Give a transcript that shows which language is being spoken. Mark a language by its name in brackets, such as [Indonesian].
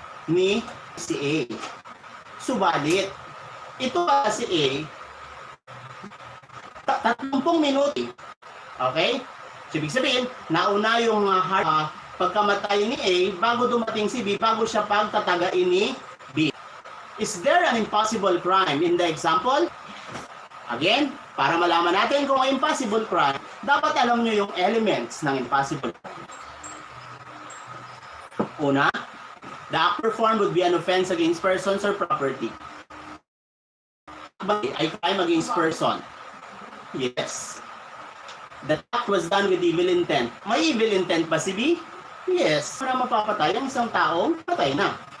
[Filipino] ni si A. Subalit, ito si A, 30 minuto. Okay? So, ibig sabihin, nauna yung pagkamatay ni A bago dumating si B, bago siya pagtatagain ni B. [English] Is there an impossible crime in the example? [Filipino] Again, para malaman natin kung may impossible crime, dapat alam nyo yung elements ng impossible crime. [English] Una, the act performed would be an offense against persons or property. Ay crime against person. Yes. The act was done with evil intent. [Filipino] May evil intent ba si B? Yes. Para mapapatay ang isang taong patay na.